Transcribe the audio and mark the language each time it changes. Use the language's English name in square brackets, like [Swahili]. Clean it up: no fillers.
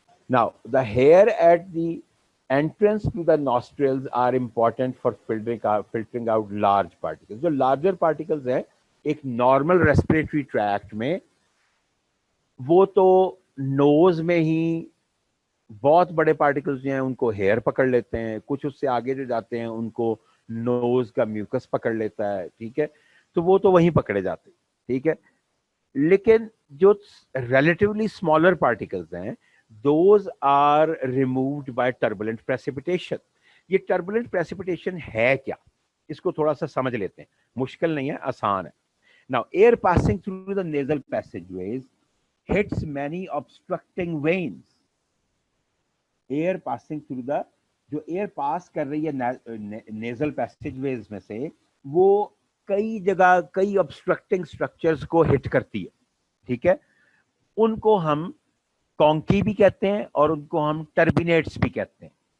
[English] Now the hair at the entrance to the nostrils are important for filtering out large particles. [Hindi] जो larger particles हैं एक normal respiratory tract में, वो तो nose में ही बहुत बड़े particles जो हैं उनको hair पकड़ लेते हैं, कुछ उससे आगे जो जाते हैं उनको nose का mucus पकड़ लेता है, ठीक है, तो वो तो वहीं पकड़े जाते हैं, ठीक है। लेकिन जो [English] relatively smaller particles हैं those are removed by turbulent precipitation. [Hindi] ये turbulent precipitation है क्या, इसको थोड़ा सा समझ लेते हैं, मुश्किल नहीं है, आसान है। [English] Now air passing through the nasal passageways hits many obstructing veins. Air passing through the, [Hindi] जो एयर पास कर रही है नेजल पैसेजवेज में से, वो कई जगह कई ऑब्स्ट्रक्टिंग स्ट्रक्चर्स को हिट करती है, ठीक है, उनको हम कॉन्की भी कहते हैं और उनको हम टर्बिनेट्स भी कहते हैं।